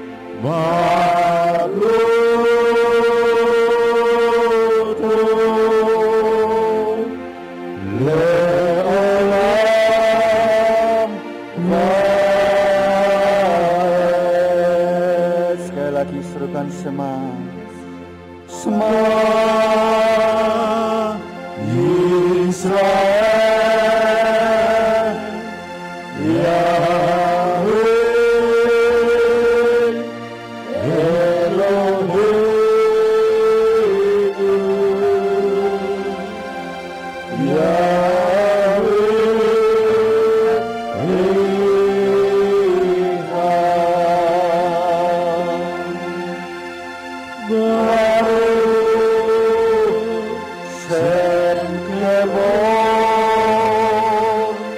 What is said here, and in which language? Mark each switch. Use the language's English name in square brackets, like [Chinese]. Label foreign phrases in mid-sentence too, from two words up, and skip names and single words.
[Hebrew] ברוך לעולם ועד. [Indonesian] Sekali lagi serukan [Hebrew] שמע, שמע Israel, Yahweh אלוהינו, יהוה אחד, ברוך שם כבוד,